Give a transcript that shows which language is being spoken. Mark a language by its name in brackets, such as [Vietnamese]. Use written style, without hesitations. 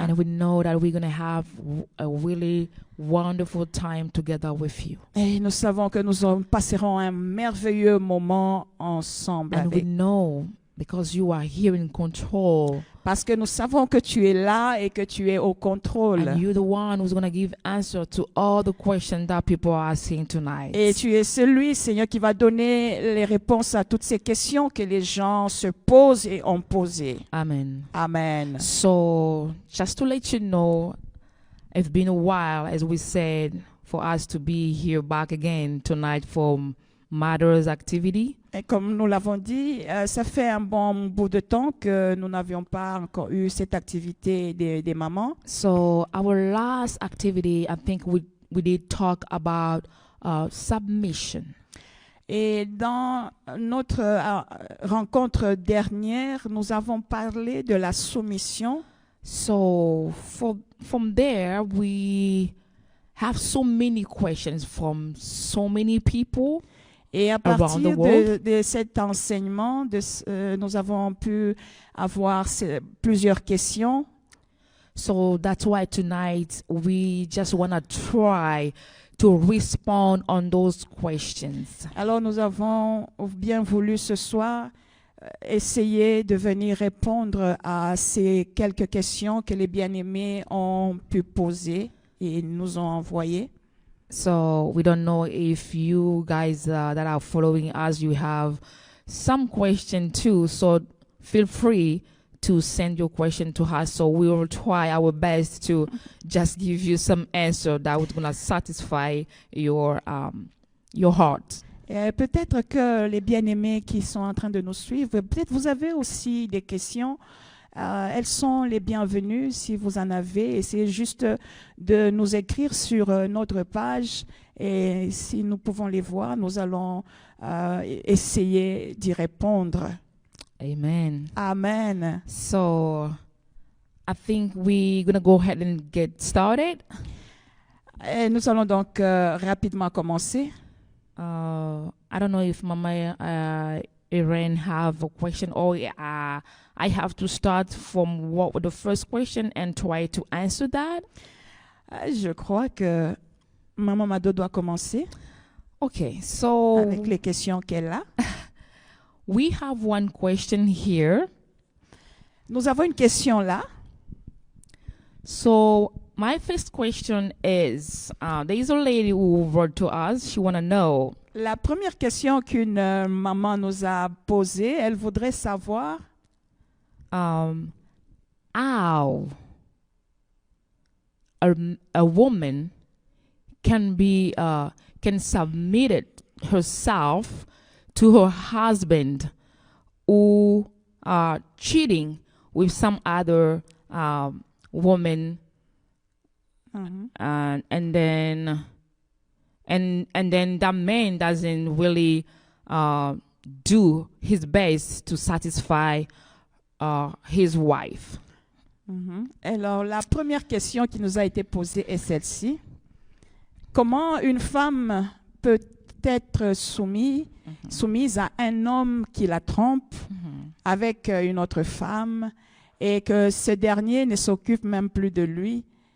[English] And we know that we're going to have a really wonderful time together with you. [French] Et nous savons que nous passerons un merveilleux moment ensemble [English] And we [French] avec. [English] know because you are here in control. [French] Parce que nous savons que tu es là et que tu es au contrôle. [English] And you're the one who's going to give answer to all the questions that people are asking tonight. [French] Et tu es celui, Seigneur, qui va donner les réponses à toutes ces questions que les gens se posent et ont posées. Amen. Amen. [English] So, just to let you know, it's been a while, as we said, for us to be here back again tonight for Mother's Activity. [French] Et comme nous l'avons dit, ça fait un bon bout de temps que nous n'avions pas encore eu cette activité des mamans. [English] So, our last activity, I think we did talk about submission. [French] Et dans notre rencontre dernière, nous avons parlé de la soumission. [English] So, from there, we have so many questions from so many people. [French] Et à partir de cet enseignement, nous avons pu avoir plusieurs questions. [English] So that's why tonight we just want to try to respond on those questions. [French] Alors nous avons bien voulu ce soir essayer de venir répondre à ces quelques questions que les bien-aimés ont pu poser et nous ont envoyées. [English] So we don't know if you guys that are following us, you have some question too. So feel free to send your question to us. So we will try our best to just give you some answer that is going to satisfy your heart. [French] Et peut-être que les bien-aimés qui sont en train de nous suivre, peut-être vous avez aussi des questions. Elles sont les bienvenues si vous en avez. Essayez juste de nous écrire sur notre page et si nous pouvons les voir, nous allons essayer d'y répondre. Amen. Amen. [English] So I think we're going to go ahead and get started. [French] Et nous allons donc rapidement commencer. [English] I don't know if Mama Irene have a question or I have to start from the first question and try to answer that. [French] Je crois que Maman Mado doit commencer. [English] Okay, so [French] avec les questions qu'elle a. [English] We have one question here. [French] Nous avons une question là. [English] So my first question is, there is a lady who wrote to us. She want to know. [French] La première question qu'une maman nous a posée, elle voudrait savoir [English] how a woman can submit herself to her husband who are cheating with some other woman, and then that man doesn't really do his best to satisfy his wife. [French] Alors, la première question qui nous a été posée est celle-ci. Comment une femme peut être soumise à un homme qui la trompe avec une autre femme et que ce dernier ne s'occupe même plus de lui?